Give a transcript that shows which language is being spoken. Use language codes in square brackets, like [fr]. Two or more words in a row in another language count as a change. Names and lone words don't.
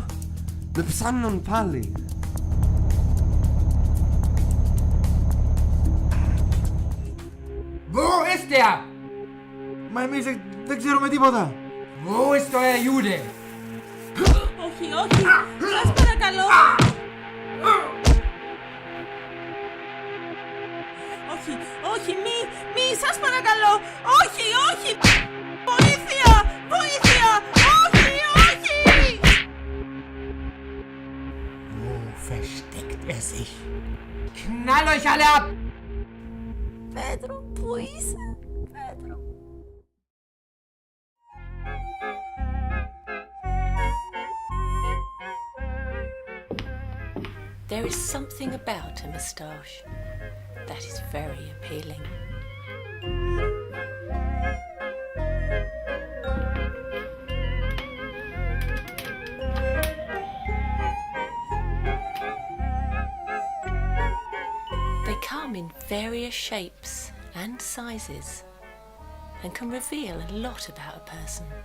[el] Με ψάχνουν πάλι. [de] Wo ist er? [el] Μα εμείς δεν ξέρουμε τίποτα. [de] Wo ist euer Jude? [el] Όχι, όχι, σας παρακαλώ. όχι, μη, σας παρακαλώ, όχι, όχι, βοήθεια, βοήθεια, όχι, όχι. [de] Wo versteckt er sich? Knall euch alle ab! [el] Pedro, πού είσαι, Pedro? [en] There is something about a moustache that is very appealing. They come in various shapes and sizes and can reveal a lot about a person.